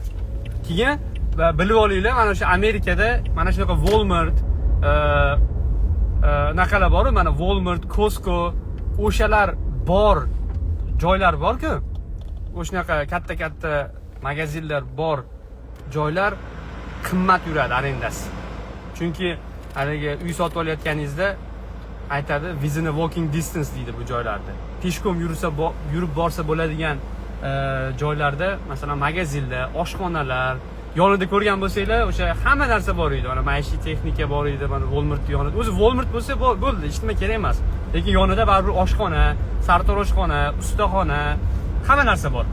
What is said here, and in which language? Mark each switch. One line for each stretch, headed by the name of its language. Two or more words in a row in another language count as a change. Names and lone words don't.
Uzbek: Keyin bilib olinglar, mana shu Amerikada mana shunaqa Walmart naqalar bor, mana Walmart, Costco, o'shalar bor joylar bor-ku. O'shanaqa katta magazinlar bor joylar qimmat yuradi arendasi. Chunki haligi uy sotib olayotganingizda aytadi,
English: within a walking distance
Uzbek: deydi bu joylarda. Peshkom yurib borsa bo'ladigan joylarda, masalan, magazinlar, oshxonalar yonida ko'rgan bo'lsanglar, o'sha hamma narsa bor edi. Mana maishiy texnika bor edi, mana Walmart yonida. O'zi Walmart bo'lsa bo'ldi, hech nima kerak emas. Lekin yonida baribir oshxona, sartaroshxona, ustaxona, hamma narsa bor.